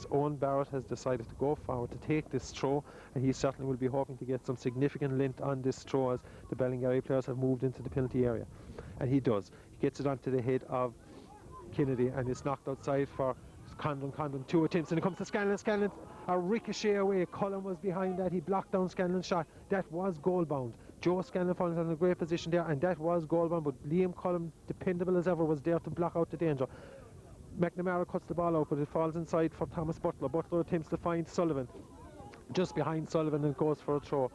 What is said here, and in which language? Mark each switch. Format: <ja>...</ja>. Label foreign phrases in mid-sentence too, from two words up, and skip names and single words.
<en>Owen Barrett has decided to go forward to take this throw, and he certainly will be hoping to get some significant length on this throw as the Ballingarry players have moved into the penalty area. And he does. He gets it onto the head of Kennedy, and it's knocked outside for Condon. 2 attempts, and it comes to Scanlon. Scanlon, a ricochet away. Cullen was behind that. He blocked down Scanlon's shot. That was goal bound. Joe Scanlon falls in a great position there, and that was goal bound, but Liam Cullen, dependable as ever, was there to block out the danger. McNamara cuts the ball out, but it falls inside for Thomas Butler. Butler attempts to find Sullivan. Just behind Sullivan, and goes for a throw.</en>